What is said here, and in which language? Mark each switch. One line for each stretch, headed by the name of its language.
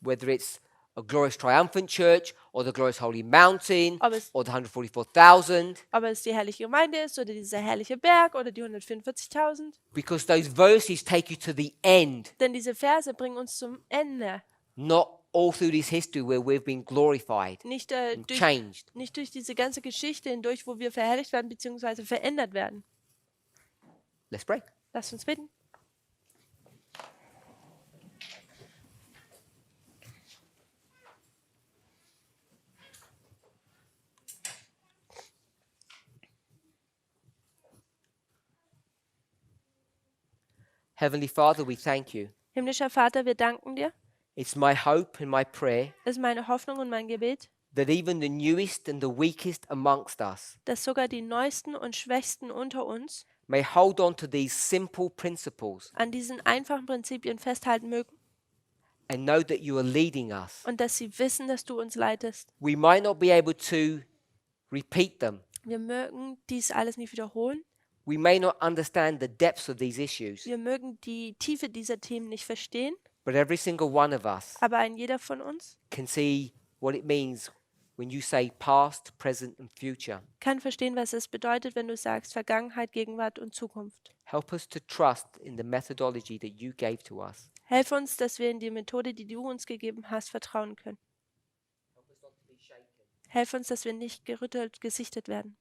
English: whether it's a glorious triumphant church or the glorious holy mountain
German: Aber es-
English: or the 144,000,
German: Ob es die herrliche Gemeinde ist oder dieser herrliche Berg oder die 144.000.
English: because those verses take you to the end,
German: Denn diese Verse bringen uns zum Ende.
English: not all through this history where we've been glorified
German: Nicht,
English: and changed.
German: nicht durch diese ganze Geschichte hindurch, wo wir verherrlicht werden bzw. verändert werden.
English: Let's pray.
German: Lasst uns beten.
English: Heavenly Father, we thank you.
German: Himmlischer Vater, wir danken dir.
English: It's my hope and my prayer
German: Es ist meine Hoffnung und mein Gebet,
English: that even the newest and the weakest amongst us
German: dass sogar die Neuesten und Schwächsten unter uns
English: may hold on to these simple principles
German: an diesen einfachen Prinzipien festhalten mögen
English: and know that you are leading us.
German: und dass sie wissen, dass du uns leitest.
English: We might not be able to repeat them.
German: Wir mögen dies alles nicht wiederholen.
English: We may not understand the depths of these issues,
German: Wir mögen die Tiefe dieser Themen nicht verstehen,
English: but every single one of us
German: aber ein jeder von uns
English: can see what it means when you say past, present, and future.
German: kann verstehen, was es bedeutet, wenn du sagst Vergangenheit, Gegenwart und Zukunft.
English: Help us to trust in the methodology that you gave to us.
German: Helf uns, dass wir in die Methode, die du uns gegeben hast, vertrauen können.
English: Help us not to be shaken.
German: Helf uns, dass wir nicht gerüttelt, gesichtet werden.